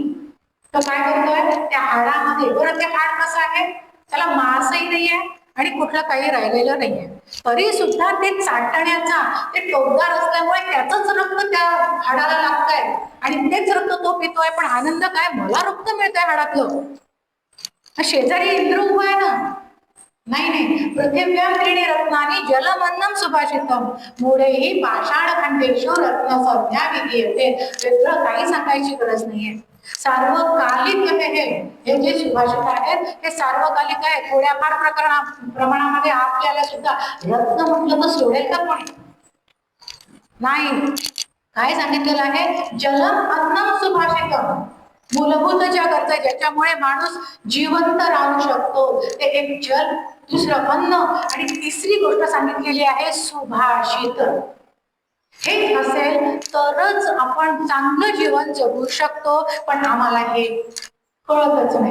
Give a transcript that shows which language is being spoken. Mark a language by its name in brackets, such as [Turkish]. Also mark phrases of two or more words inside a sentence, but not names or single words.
[Marathi] तो काय करतोय, त्या हाडामध्ये, बरं ते हाड कसं आहे, त्याला मांसही नाहीये आणि कुठलं काही राहिलेलं नाहीये, तरी सुद्धा ते चाटण्याचा, ते टोकदार असल्यामुळे त्याचंच रक्त त्या हाडाला लागतंय आणि तेच रक्त तो पितोय. पण आनंद काय, मला रक्त मिळतंय हाडातलं. शेजारी इंद्र उभा आहे ना, नाही, [Sanskrit] पृथिव्यां त्रीणि रत्नानि जलमन्नं सुभाषितम मूढैः पाषाणखंडेषु रत्नसंज्ञा विधीयते. [Marathi] वेगळं काही सांगायची गरज नाहीये. सार्वकालिक हे जे सुभाषित आहेत हे सार्वकालिक आहे. थोड्याफार प्रमाणामध्ये आपल्याला सुद्धा रत्न म्हटलं तर सोडेल का कोणी? नाही. काय सांगितलेलं आहे, [Sanskrit] जलम अन्नम सुभाषितम, [Marathi] मूलभूत ज्या गरजा ज्याच्यामुळे माणूस जिवंत राहू शकतो ते एक जल, दुसरं अन्न आणि तिसरी गोष्ट सांगितलेली आहे सुभाषित. हे असेल तरच आपण चांगलं जीवन जगू शकतो. पण आम्हाला हे कळतच नाही.